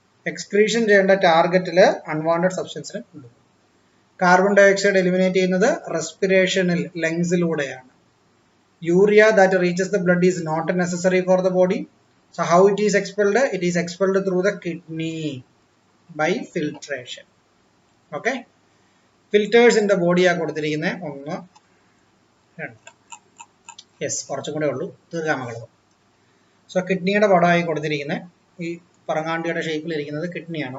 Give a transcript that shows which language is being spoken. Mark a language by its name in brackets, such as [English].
[Malayalam] Excretion ചെയ്യേണ്ട ടാർഗറ്റിൽ unwanted സബ്സ്റ്റൻസിന് ഉണ്ട്. Carbon dioxide eliminate ചെയ്യുന്നത് റെസ്പിറേഷനിൽ ലങ്സിലൂടെയാണ്. [English] Urea that reaches the blood is not necessary for the body. So how it is expelled? It is expelled through the kidney by filtration. Okay, filters in the body are കൊടുത്തിരിക്കുന്നത് 1 2. [Malayalam] Yes, കുറച്ചും കൂടെ ഉള്ളൂ, തീർക്കാൻ മകള്. So കിഡ്നിയുടെ പടമായി കൊടുത്തിരിക്കുന്നത് ഈ പറങ്ങാണ്ടിയുടെ ഷേപ്പിൽ ഇരിക്കുന്നത് കിഡ്നിയാണ്.